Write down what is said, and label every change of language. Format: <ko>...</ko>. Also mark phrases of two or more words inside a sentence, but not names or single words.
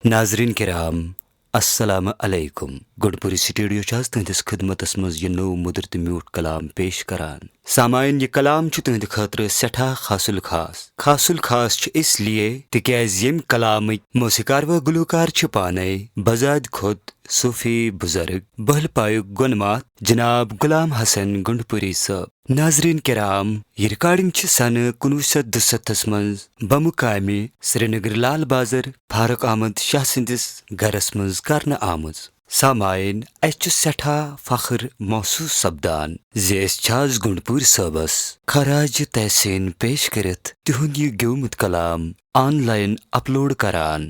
<ks>नाजरीन किराम</ks> <ar>السلام عليكم</ar> <ks>गुडपुरी स्टूडियो छास तुहंदिस खिदमतस मज ये नो मुदर तो म्यूट कलाम पेश करान। सामाइन ये कलाम तुहंद खतर सठा खासुल खास इसलिए तिक्याज यम कलाम मौसीकार व गुलूकार पाने बजाद खुद सूफी बुजुर्ग बहल पायुक गुनमात जनाब गुलाम हसन गुंडपुरी साहब। नाजरीन किराम ये रिकॉर्डिंग सन 1967 मज बमुकामी श्रीनगर लाल बाजार फारूक अहमद शाह सिंदिस गरस मज करना आमज। सामाइन अस सठा फखर महसूस सपदान जस गुंडपुर सबस खराज तहसीन पेश करत तिहुंद यह गेवमुत कलाम ऑनलाइन अपलोड करान।</ks>